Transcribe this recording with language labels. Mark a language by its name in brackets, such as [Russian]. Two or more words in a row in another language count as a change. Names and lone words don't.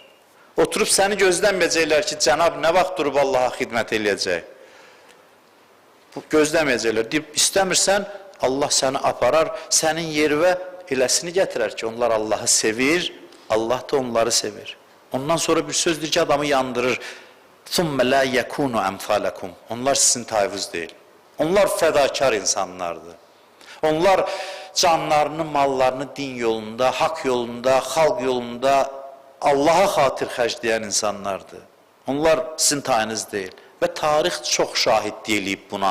[Azerbaijani] Oturub səni gözləməyəcəklər ki, Cənab nə vaxt durub Allaha xidmət eləyəcək? Gözləməyəcəklər, deyib, istəmirsən, Allah səni aparar, sənin yerivə eləsini gətirər ki, onlar Allahı sevir, Allah da onları sevir. Ondan sonra bir sözdür ki, adamı yandırır. [Arabic] ثُمَّ لَا يَكُونُ أَمْثَالَكُمْ [Azerbaijani] Onlar sizin tayvız deyil. Onlar fədakar insanlardır. Onlar canlarını, mallarını din yolunda, haqq yolunda, xalq yolunda Allaha xatir xərcləyən insanlardır. Onlar sizin tayınız deyil. Və tarix çox şahidlik eləyib buna.